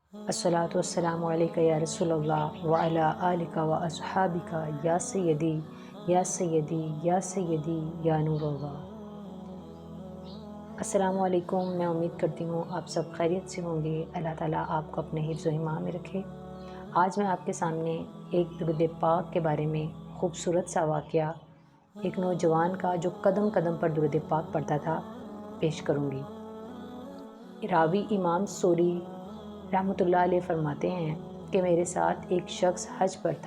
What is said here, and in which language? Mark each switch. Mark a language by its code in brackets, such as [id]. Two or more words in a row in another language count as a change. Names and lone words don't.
[ar] الصلاة والسلام عليك يا رسول الله وعلى آلك وأصحابك يا سيدي يا سيدي يا سيدي يا نور الله. السلام عليكم. [ur] میں امید کرتی ہوں آپ سب خیریت سے ہوں گے۔ اللہ تعالیٰ آپ کو اپنے حفظ و حما میں رکھے. آج میں آپ کے سامنے ایک درود پاک کے بارے میں خوبصورت سا واقعہ، ایک نوجوان کا جو قدم قدم پر درود پاک پڑھتا تھا، پیش کروں گی. راوی امام سوری [ar] رحمة الله عليه [ur] فرماتے ہیں کہ میرے ساتھ ایک شخص حج پر تھا.